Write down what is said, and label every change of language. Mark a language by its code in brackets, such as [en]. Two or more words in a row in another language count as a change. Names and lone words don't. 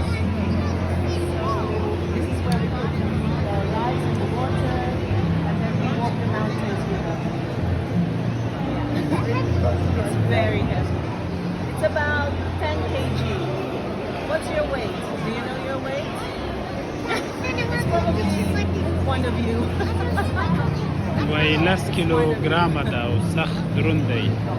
[en] So this is where we put the rice and the water, and then we walk the mountains with them. It's very heavy. It's about 10 kg. What's your weight? Do you know your weight? It's probably one of you. [ps] وای لس کیلوګرامه ده او سخت دروند دی.